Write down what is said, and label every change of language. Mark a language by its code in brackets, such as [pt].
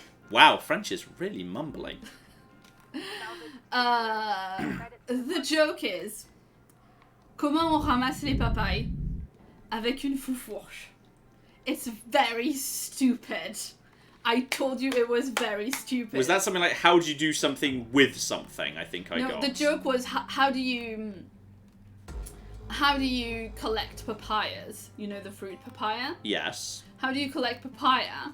[en] Wow, French is really mumbling. The joke is, [fr] comment on ramasse les papayes avec une fourche? [en] It's very stupid. I told you it was very stupid. Was that something like, how do you do something with something? I think I got. No, the joke was, how do you collect papayas? You know the fruit papaya? Yes. How do you collect papaya?